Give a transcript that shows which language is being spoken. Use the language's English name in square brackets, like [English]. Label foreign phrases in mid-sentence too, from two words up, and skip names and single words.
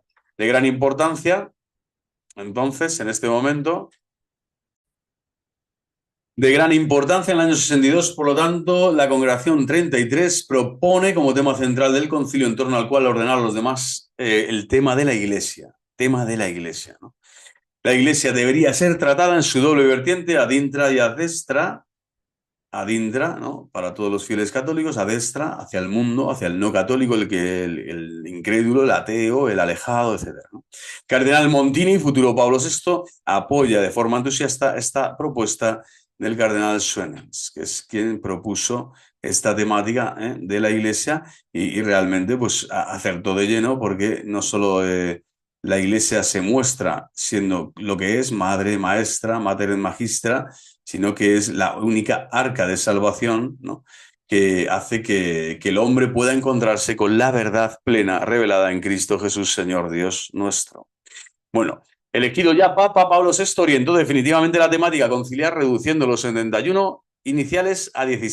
[Spanish] De gran importancia, entonces, en este momento, de gran importancia en el año 62, por lo tanto, la Congregación 33 propone como tema central del concilio en torno al cual ordenar a los demás el tema de la Iglesia. Tema de la Iglesia, ¿no? La Iglesia debería ser tratada en su doble vertiente, [Latin] ad intra y ad extra. Ad intra, [Spanish] ¿no?, para todos los fieles católicos, [Latin] ad extra, [Spanish] hacia el mundo, hacia el no católico, el incrédulo, el ateo, el alejado, etc., ¿no? Cardenal Montini, futuro Pablo VI, apoya de forma entusiasta esta propuesta del cardenal Schwenens, que es quien propuso esta temática de la Iglesia y realmente pues acertó de lleno porque no solo la Iglesia se muestra siendo lo que es, madre, maestra, [Latin] mater magistra, [Spanish] sino que es la única arca de salvación, ¿no?, que hace que el hombre pueda encontrarse con la verdad plena revelada en Cristo Jesús, Señor Dios nuestro. Bueno, elegido ya Papa Pablo VI orientó definitivamente la temática conciliar, reduciendo los 71 iniciales a 16.